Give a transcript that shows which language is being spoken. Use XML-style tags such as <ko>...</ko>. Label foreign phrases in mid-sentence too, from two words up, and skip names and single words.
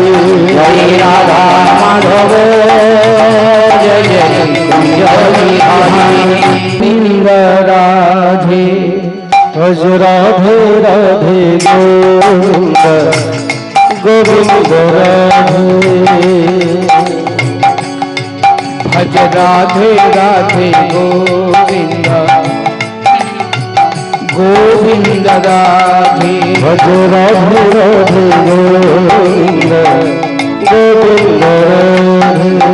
<bn>জয় রাধা মাধব জয় জয় কুঞ্জ বিহারী</bn> <hi>वृंद राधे भज राधे राधे गोविंद गोविंद राधे भज राधे राधे गोविंद गोविंद राधे भज राधे राधे गोविंद गोविंद राधे</hi>